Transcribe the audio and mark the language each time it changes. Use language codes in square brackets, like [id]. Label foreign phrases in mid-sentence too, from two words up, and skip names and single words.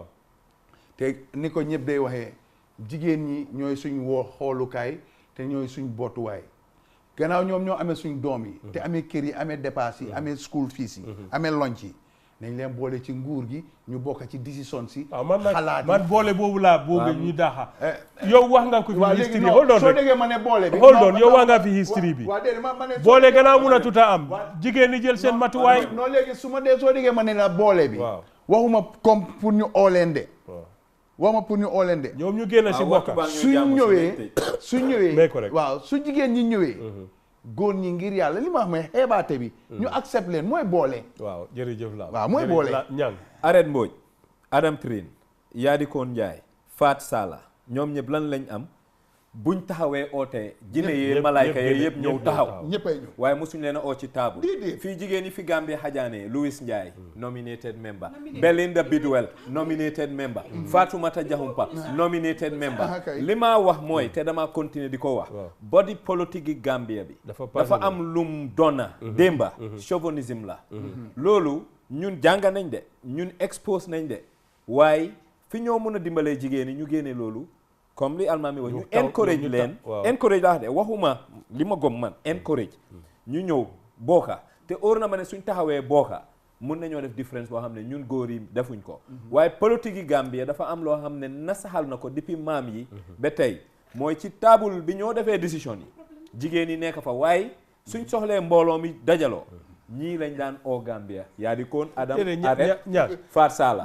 [wo] te ni ko ñëpp day waxee jigéen ñi ñooy suñ xoolukaay te ñooy suñ bootuwaay gannaaw ñoom ñoo amee suñ doom yi te amee kër yi amee dépasse yi amee [en] school fees [wo] yi amee lunch yi nañ leen boole ci nguur gi ñu bokk ci décision si xalaat man boole boobu laa boobu ñu daaxa yow wax nga ko fi history [en] hold on [wo] soo déggee ma ne boole bi [en] hold on [wo] yow wax nga fi history bi boole gannaaw mun a tuta am jigéen ñi jël seen matuwaay non léegi su ma dee soo déggee ma ne la boole bi waxuma [fr] comme pour [wo] ñu oolende waxuma pour ñu oolende ñoom ñu génn si bokka suñ ñëwee waaw su jigéen ñi ñëwee góor ñi ngir yàlla li ma wax mooy xeebaate bi ñu accept leen mooy boole waaw jërëjëf la waaw mooy boole ñang Arène Mbodj Adam Trine Yadikoon Njaay Faat Sala ñoom ñëpp lan lañ am buñ taxawee oote jinne yee malaayka yee yëpp ñëw taxaw ñëppay ñëw waaye mosuñ leen a oo ci table fii jigéen yi fi Gambie xajaane Louis Ndiaye [en] nominated member [wo] Belinda Bidwell [en] nominated member [wo] Fatoumata Jahumpa [en] nominated member [wo] li ma wax mooy te dama continuer di ko wax [en] body politique [wo] yi Gambia bi dafa am lum donna démba chauvinisme la loolu ñun jàng nañ de ñun expose nañ de waaye fi ñoo mën a dimbalee jigéen yi ñu génne loolu comme li almaami wax ñu encourage leen encourage laa de waxuma li ma gom man encourage ñu ñëw booka te óor na ma ne suñ taxawee booka mun nañoo def différence boo xam ne ñun góor yi defuñ ko waaye politique yi Gambia dafa am loo xam ne nasaxal na ko depuis maam yi ba tey mooy ci table bi ñoo defee décision yi jigéen yi nekk fa waaye suñ soxlee mbooloo mi dajaloo ñii lañ daan oo Gambia Yadikoon Adam Arène Faat Sala